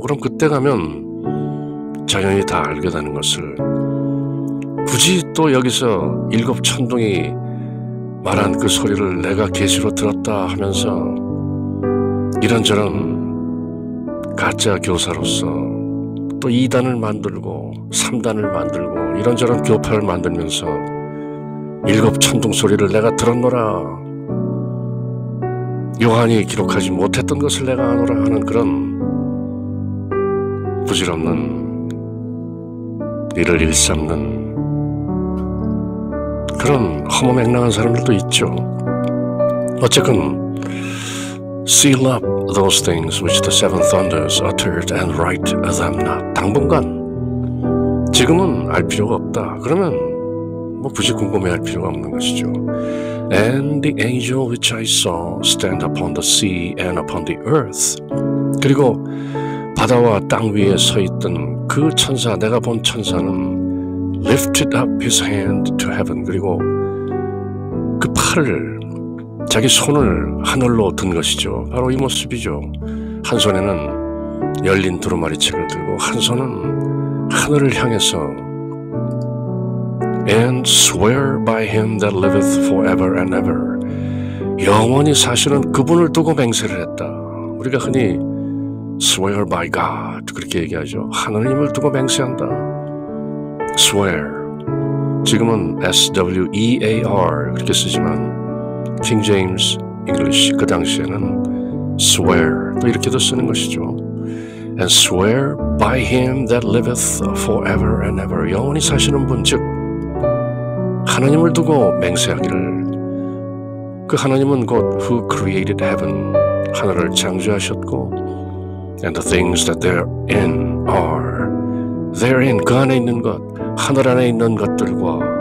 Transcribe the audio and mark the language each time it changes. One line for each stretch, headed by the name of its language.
Korean: 그럼 그때 가면 자연이 다 알게 되는 것을 굳이 또 여기서 7 천둥이 말한 그 소리를 내가 계시로 들었다 하면서 이런저런 가짜 교사로서 또 2단을 만들고 3단을 만들고 이런저런 교파를 만들면서 7 천둥 소리를 내가 들었노라, 요한이 기록하지 못했던 것을 내가 아노라 하는 그런 부질없는 이를 일삼는 그런 허무맹랑한 사람들도 있죠.
English: 어쨌건 seal up those things which the seven thunders uttered and write them not.
Korean: 당분간 지금은 알 필요가 없다. 그러면 뭐 굳이 궁금해할 필요가 없는 것이죠.
English: And the angel which I saw stand upon the sea and upon the earth.
Korean: 그리고 바다와 땅 위에 서 있던 그 천사, 내가 본 천사는
English: lifted up his hand to heaven.
Korean: 그리고 그 팔을, 자기 손을 하늘로 든 것이죠. 바로 이 모습이죠. 한 손에는 열린 두루마리책을 들고 한 손은 하늘을 향해서
English: and swear by him that liveth forever and ever.
Korean: 영원히 사시는 그분을 두고 맹세를 했다. 우리가 흔히
English: swear by God
Korean: 그렇게 얘기하죠. 하느님을 두고 맹세한다.
English: swear.
Korean: 지금은 S-W-E-A-R 그렇게 쓰지만 킹 제임스 잉글리시 그 당시에는 swear 또 이렇게도 쓰는 것이죠.
English: And swear by him that liveth forever and ever.
Korean: 영원히 사시는 분, 즉 하나님을 두고 맹세하기를, 그 하나님은 곧
English: who created heaven,
Korean: 하늘을 창조하셨고
English: and the things that therein are,
Korean: therein 그 안에 있는 것, 하늘 안에 있는 것들과